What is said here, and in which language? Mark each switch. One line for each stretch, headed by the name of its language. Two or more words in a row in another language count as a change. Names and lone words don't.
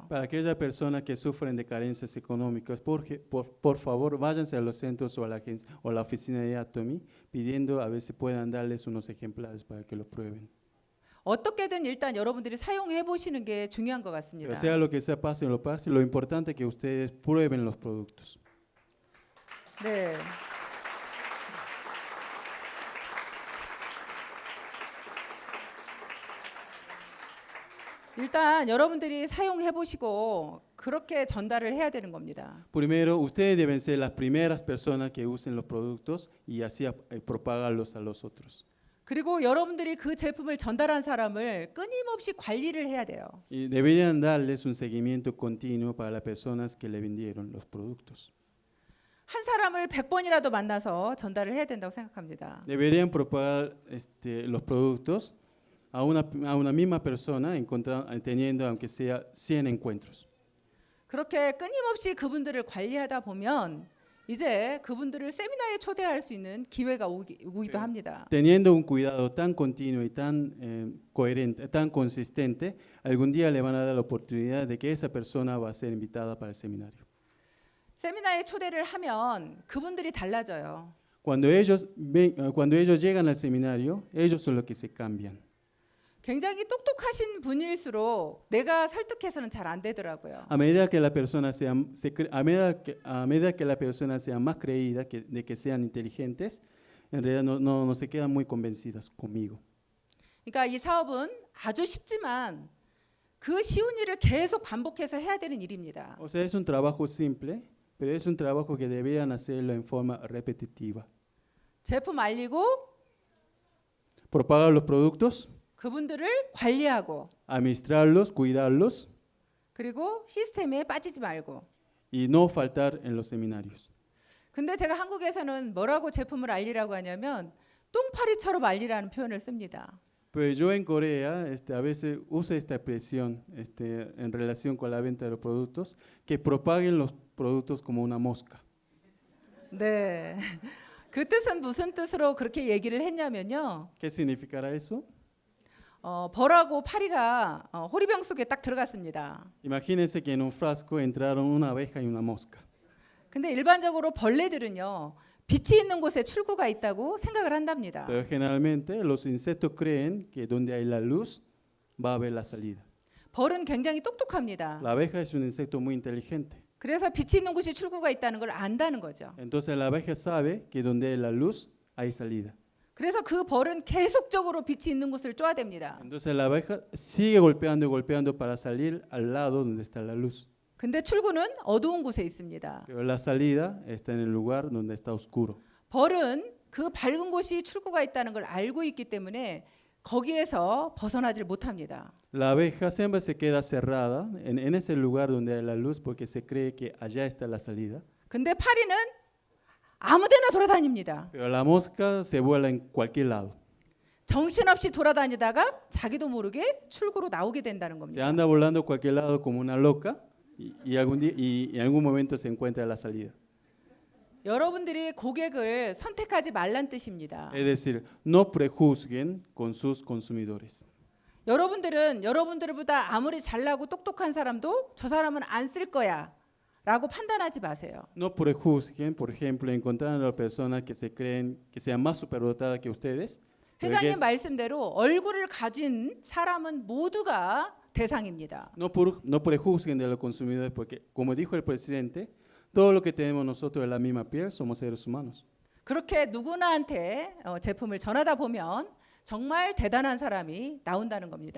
Spanish: Para aquellas personas que sufren de carencias económicas, por favor, váyanse a los centros o a la oficina de Atomy pidiendo a ver si puedan darles unos ejemplares para que los prueben.
Korean: 어떻게든 일단 여러분들이 사용해 보시는 게 중요한 것 같습니다.
Spanish: Pero sea lo que sea, pasen lo pase, lo importante es que ustedes prueben los productos.
Korean: 네. 일단 여러분들이 사용해 보시고 그렇게 전달을 해야 되는 겁니다.
Spanish: Primero, ustedes deben ser las primeras personas que usen los productos y así propagarlos a los otros.
Korean: 그리고 여러분들이 그 제품을 전달한 사람을 끊임없이 관리를 해야 돼요.
Spanish: Y deberían darles un seguimiento continuo para las personas que le vendieron los productos.
Korean: 한 사람을 100번이라도 만나서 전달을 해야 된다고 생각합니다.
Spanish: Deberían propagar los productos a una misma persona, teniendo aunque sea 100 encuentros.
Korean: 그렇게 끊임없이 그분들을 관리하다 보면 이제 그분들을 세미나에 초대할 수 있는 기회가 오기도 합니다.
Spanish: Teniendo un cuidado tan continuo y tan coherente, tan consistente, algún día le van a dar la oportunidad de que esa persona va a ser invitada para el seminario.
Korean: 세미나에 초대를 하면 그분들이 달라져요.
Spanish: Cuando ellos llegan al seminario, ellos son los que se cambian.
Korean: 굉장히 똑똑하신 분일수록 내가 설득해서는 잘 안 되더라고요.
Spanish: A medida que la persona a medida que la persona sea más creída de que sean inteligentes, en realidad no se quedan muy convencidas conmigo.
Korean: 그러니까 이 사업은 아주 쉽지만 그 쉬운 일을 계속 반복해서 해야 되는 일입니다.
Spanish: O sea, es un trabajo simple, pero es un trabajo que deberían hacerlo en forma repetitiva.
Korean: 제품 알리고
Spanish: Propagar los productos,
Korean: 그분들을 관리하고
Spanish: administrarlos, cuidarlos
Korean: 그리고 시스템에 빠지지 말고.
Spanish: y no faltar en los seminarios.
Korean: 근데 제가 한국에서는 뭐라고 제품을 알리라고 하냐면 똥파리처럼 알리라는 표현을 씁니다.
Spanish: Pues yo en Corea a veces uso esta expresión en relación con la venta de los productos, que propaguen los productos como una mosca.
Korean: 네. 그 뜻은 무슨 뜻으로 그렇게 얘기를 했냐면요.
Spanish: ¿Qué significará eso?
Korean: 벌하고 파리가 호리병 속에 딱 들어갔습니다.
Spanish: Imagínense que en un frasco entraron una abeja y una mosca.
Korean: 근데 일반적으로 벌레들은요. 빛이 있는 곳에 출구가 있다고 생각을 한답니다.
Spanish: Pero generalmente los insectos creen que donde hay la luz va a haber la salida.
Korean: 벌은 굉장히 똑똑합니다.
Spanish: La abeja es un insecto muy inteligente.
Korean: 그래서 빛이 있는 곳이 출구가 있다는 걸 안다는 거죠.
Spanish: Entonces la abeja sabe que donde hay la luz hay salida.
Korean: 그래서 그 벌은 계속적으로 빛이 있는 곳을 쪼아댑니다.
Spanish: Entonces la abeja sigue golpeando y golpeando para salir al lado donde está la luz.
Korean: 근데 출구는 어두운 곳에 있습니다.
Spanish: Pero la salida está en el lugar donde está oscuro.
Korean: 벌은 그 밝은 곳이 출구가 있다는 걸 알고 있기 때문에 거기에서 벗어나질 못합니다.
Spanish: La abeja siempre se queda cerrada en ese lugar donde hay la luz porque se cree que allá está la salida.
Korean: 근데 파리는 아무데나 돌아다닙니다.
Spanish: Pero la mosca se vuela en cualquier lado.
Korean: 정신없이 돌아다니다가 자기도 모르게 출구로 나오게 된다는
Spanish: Se
Korean: 겁니다.
Spanish: anda volando a cualquier lado como una loca y en algún momento se encuentra la salida.
Korean: 여러분들이 고객을 선택하지 말란 뜻입니다.
Spanish: Es decir, no prejuzguen con sus consumidores.
Korean: 여러분들은 여러분들보다 아무리 잘나고 똑똑한 사람도 저 사람은 안 쓸 거야 라고 판단하지 마세요.
Spanish: No prejuzguen, por ejemplo, encontrando a personas que se creen que sean más superdotadas que ustedes. pero
Korean: 회장님
Spanish: que
Korean: 말씀대로 얼굴을 가진 사람은 모두가 대상입니다.
Spanish: no prejuzguen de los consumidores porque, como dijo el presidente, todo lo que tenemos nosotros es la misma piel, somos seres humanos.
Korean: 그렇게 누구나한테 제품을 전하다 보면 정말 대단한 사람이 나온다는 겁니다.